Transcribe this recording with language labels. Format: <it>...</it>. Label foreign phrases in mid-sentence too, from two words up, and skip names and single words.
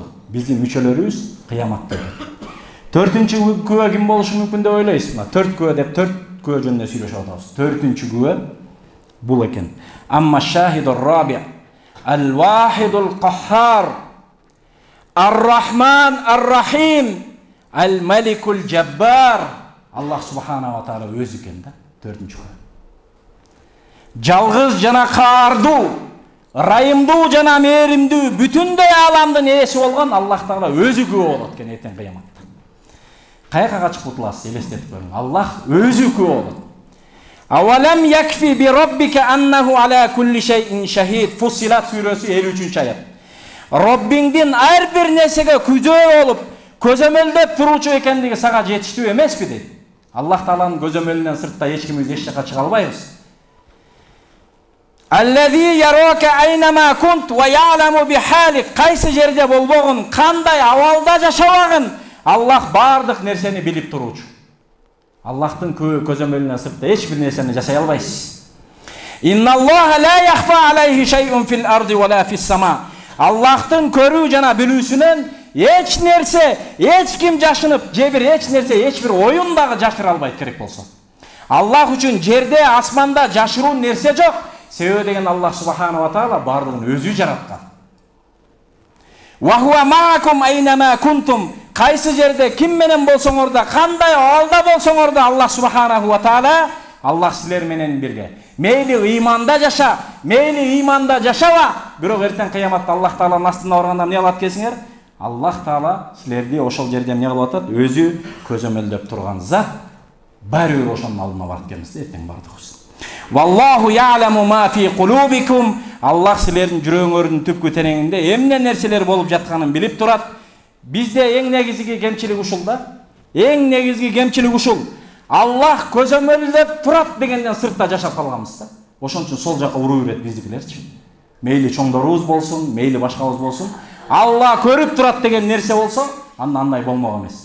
<ky>Биздин мүчөлөрүбүз кыяматта өтөт. Төртүнчү күбө ким болушу мүмкүн деп ойлойсуз? Мына 4 күбө деп 4 күбө жөнүндө сүйлөшүп атабыз. Төртүнчү күбө бул экен.</ky> <ar>أما الشاهد الرابع الواحد القهار الرحمن الرحيم الملك الجبار. الله سبحانه وتعالى</ar> <ky>өзү экен да. Төртүнчү күбө. Жалгыз жана каардуу, райымдуу жана мээримдүү, бүтүндөй ааламдын ээси болгон Аллах Таала өзү күбө болот экен эртең кыяматта. Каяка качып кутуласыз, элестетип көрүң. Аллах өзү күбө болот.</ky> <ar>أولم يكف بربك أنه على كل شيء شهيد.</ar> <ky>Фуссилат сүрөсү 53-аят. Роббиңдин ар бир нерсеге күзөө болуп, көзөмөлдөп туруучу экендиги сага жетиштүү эмеспи дейт. Аллах Тааланын көзөмөлүнөн сыртта эч кимибиз эч жака чыга албайбыз.</ky> <ar>الذي يراك أينما كنت ويعلم بحالك.</ar> <ky>Кайсы жерде болбогун, кандай абалда жашабагын, Аллах бардык нерсени билип туруучу. Аллахтын көзөмөлүнөн сыртта эч бир нерсени жашай албайсыз.</ky> <ar>إن الله لا يخفى عليه شيء في الأرض ولا في السماء.</ar> <ky>Аллахтын көрүү жана билүүсүнөн эч нерсе, эч ким жашынып, же бир эч нерсе, эч бир оюн дагы жашыра албайт керек болсо. Аллах үчүн жерде, асманда жашыруу нерсе жок. Себеби деген</ky> <ar>الله سبحانه وتعالى</ar> <ky>бардыгын өзү жараткан.</ky> <ar>وهو معكم أينما كنتم.</ar> <ky>Кайсы жерде, ким менен болсоңор да, кандай абалда болсоңор да,</ky> <ar>الله سبحانه وتعالى,</ar> <ky>Аллах силер менен бирге. Мейли иманда жаша, мейли иманда жашаба, бирок эртең кыяматта Аллах Тааланын астына барганда эмне кылат десеңер? Аллах Таала силерди ошол жерде эмне кылып атат? Өзү көзөмөлдөп турган зат. Баары бир ошонун алдына барып келебиз, эртең бардыгыбыз.</ky> <ar>والله يعلم ما في قلوبكم.</ar> <ky>Аллах силердин жүрөгүңөрдүн түпкү тереңинде эмне нерселер болуп жатканын билип турат. Бизде эң негизги кемчилик ушул да. Эң негизги кемчилик ушул. Аллах көзөмөлдөп турат дегенден сыртта жашап калганбыз да. Ошон үчүн сол жака уруу берет биздикилерчи. Мейли чоңдорубуз болсун, мейли башкабыз болсун, Аллах көрүп турат деген нерсе болсо, андай болмок эмес.</ky>